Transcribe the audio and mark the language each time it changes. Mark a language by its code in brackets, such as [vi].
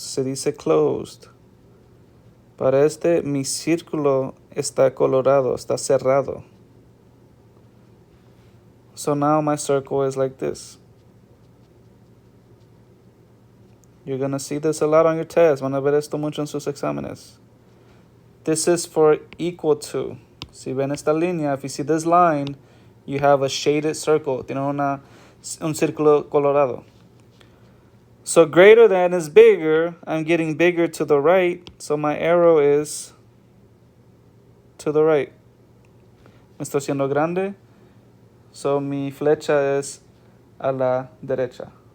[es] Se dice closed. Para este, mi círculo está colorado, está cerrado. [en] So now my circle is like this. You're going to see this a lot on your test. [es] Van a ver esto mucho en sus exámenes. [en] This is for equal to. [es] Si ven esta línea, [en] if you see this line, you have a shaded circle. [es] Tiene un círculo colorado. [en] So greater than is bigger. I'm getting bigger to the right. So my arrow is to the right. [es] Me estoy haciendo grande. So mi flecha es a la derecha.